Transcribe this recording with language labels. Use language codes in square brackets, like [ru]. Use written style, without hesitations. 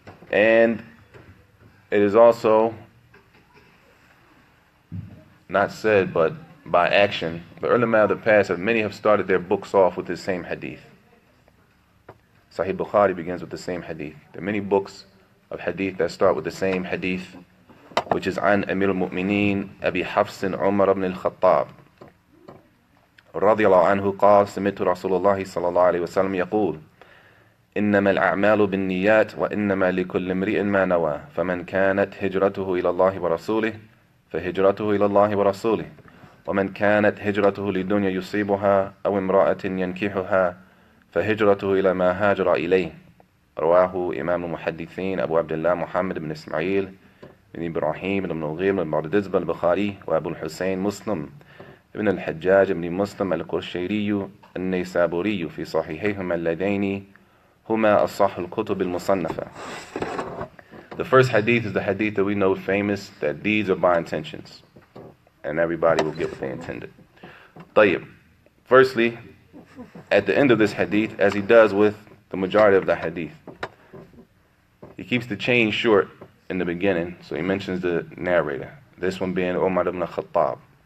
[en] And it is also not said, but by action. The ulama of the past, many have started their books off with this same hadith. Sahih Bukhari begins with the same hadith. There are many books of hadith that start with the same hadith, which is [ar] An Amir al-Mu'mineen Abi Hafs Umar ibn al-Khattab رضي الله عنه قال سمعت رسول الله صلى الله عليه وسلم يقول إنما الأعمال بالنيات وإنما لكل امرئ ما نوى فمن كانت هجرته إلى الله ورسوله فهجرته إلى الله ورسوله ومن كانت هجرته لدنيا يصيبها أو امرأة ينكحها فهجرته إلى ما هاجر إليه. رواه إمام المحدثين أبو عبد الله محمد بن إسماعيل بن إبراهيم بن مغير بن معتزب البخاري وأبو الحسين مسلم ابن الحجاج بن مسلم القشيري النيسابوري في صحيحيهما اللذين هما أصح الكتب المصنفة. [en] The first hadith is the hadith that we know famous, that deeds are by intentions, and everybody will get what they intended. طيب. Firstly, at the end of this hadith, as he does with the majority of the hadith, he keeps the chain short in the beginning, so he mentions the narrator, this one being Umar ibn Khattab.